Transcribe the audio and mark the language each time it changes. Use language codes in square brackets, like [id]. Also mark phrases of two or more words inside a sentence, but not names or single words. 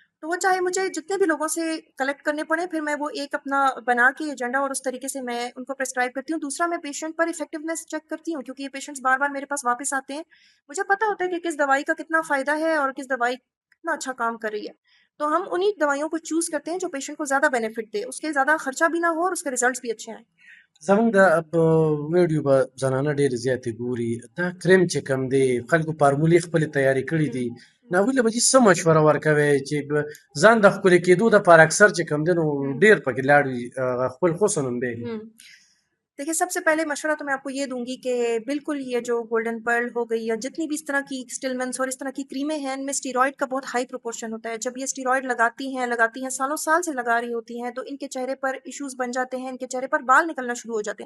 [ur] تو وہ چاہے مجھے جتنے بھی لوگوں سے کلیکٹ کرنے پڑے، پھر میں وہ ایک اپنا بنا کے ایجنڈا اور اس طریقے سے میں ان کو پرسکرائب کرتی ہوں. دوسرا میں پیشنٹ پر افیکٹونیس چیک کرتی ہوں، کیونکہ یہ پیشنٹس بار بار میرے پاس واپس آتے ہیں. مجھے پتا ہوتا ہے کہ کس دوائی کا کتنا فائدہ ہے اور کس دوائی کتنا اچھا کام کر رہی ہے. تو ہم انہی دوائیوں کو چوز کرتے ہیں جو پیشنٹ کو زیادہ بینیفٹ دے، اس کے زیادہ خرچہ بھی نہ ہو اور اس کے ریزلٹس بھی اچھے آئیں. [ps] زمونږ د ویډیو به زنانه ډېرې زیاتې ګوري. دا کریم چې کوم دی خلکو فارمولې خپلې تیارې کړي دي، نو هغوی له به چې څه مشوره ورکوئ چې ځان د ښکلي کېدو دپاره اکثر چې کوم دی نو ډېر پکې لاړ وي، خپل حسن هم دی. [ur] دیکھیے، سب سے پہلے مشورہ تو میں آپ کو یہ دوں گی کہ بالکل یہ جو گولڈن پرل ہو گئی یا جتنی بھی اس طرح کی اسٹلمنس اور اس طرح کی کریمیں ہیں، ان میں اسٹیرائڈ کا بہت [en] high proportion [ur] ہوتا ہے. جب یہ اسٹیرائڈ لگاتی ہیں سالوں سال سے لگا رہی ہوتی ہیں، تو ان کے چہرے پر ایشوز بن جاتے ہیں، ان کے چہرے پر بال نکلنا شروع ہو جاتے ہیں.